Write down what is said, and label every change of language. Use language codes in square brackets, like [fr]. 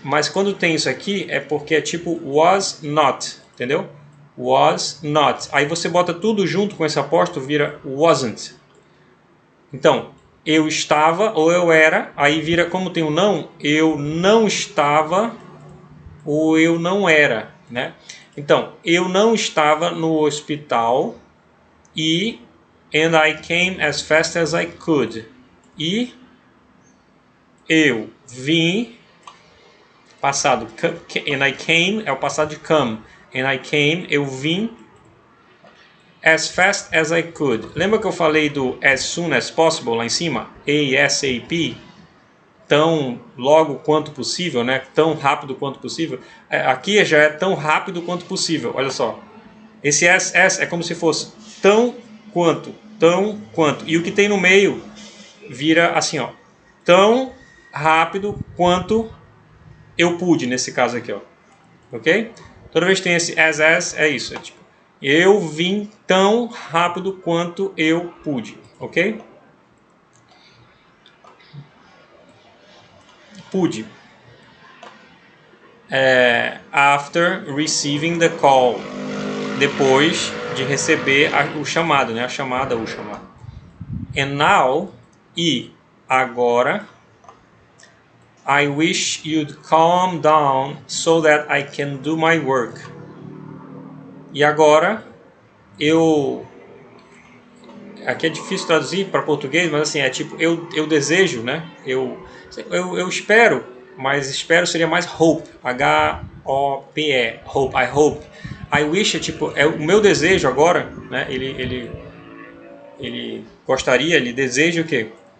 [pt] Mas quando tem isso aqui é porque é tipo was not, entendeu? Was not. Aí você bota tudo junto com esse apóstrofo, vira wasn't. Então, eu estava ou eu era, aí vira, como tem o não, eu não estava ou eu não era, né? Então, eu não estava no hospital [en] and I came as fast as I could. [pt] E eu vim, passado, [en] and I came [pt] é o passado de come, and I came, eu vim [en] as fast as I could. [pt] Lembra que eu falei do as soon as possible lá em cima? ASAP, tão logo quanto possível, né? Tão rápido quanto possível. Aqui já é tão rápido quanto possível. Olha só. Esse as é como se fosse tão quanto. E o que tem no meio vira assim, ó. Tão rápido quanto eu pude, nesse caso aqui, ó. Ok? Toda vez que tem esse as é isso. É tipo, eu vim tão rápido quanto eu pude. Ok? Pude. [en] After receiving the call. [pt] Depois de receber o chamado, né? A chamada, o chamado. [en] And now, [pt] e agora, [en] I wish you'd calm down so that I can do my work. [pt] E agora, aqui é difícil traduzir para português, mas assim, é tipo, eu desejo, né? Eu espero, mas espero seria mais hope, H-O-P-E, hope, [en] I hope. I wish [pt] é tipo, é o meu desejo agora, né? Ele gostaria, ele deseja o quê?